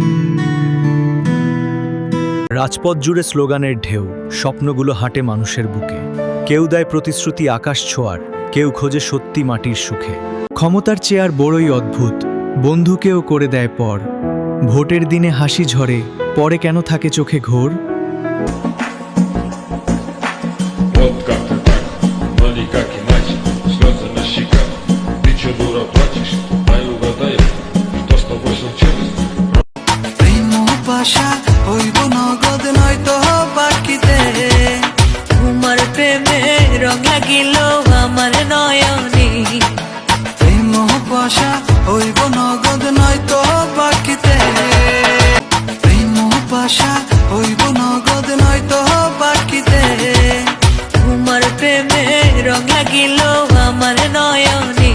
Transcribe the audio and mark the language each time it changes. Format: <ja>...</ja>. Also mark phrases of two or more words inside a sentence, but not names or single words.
<bn>রাজপথ জুড়ে স্লোগানের ঢেউ, স্বপ্নগুলো হাঁটে মানুষের বুকে। কেউ দেয় প্রতিশ্রুতি আকাশ ছোঁয়ার, কেউ খোঁজে সত্যি মাটির সুখে। ক্ষমতার চেয়ার বড়ই অদ্ভুত, বন্ধুকেও করে দেয় পর। ভোটের দিনে হাসি ঝরে, পরে কেন থাকে চোখে ঘোর?</bn> <ru>Вот как-то так, но никак иначе. Слезы на щеках, ты чё, дура, плачешь? Дай угадай, что с тобой случилось?</ru> <bn>ভাষা হইব নগদ নয়তো বাকিতে, তোমার প্রেমে রং লাগিল আমার নয়নে। প্রেম ভাষা হইব নগদ নয়তো বাকিতে, প্রেম ভাষা হইব নগদ নয়তো বাকিতে, তোমার প্রেমে রং লাগিল আমার নয়নে।</bn>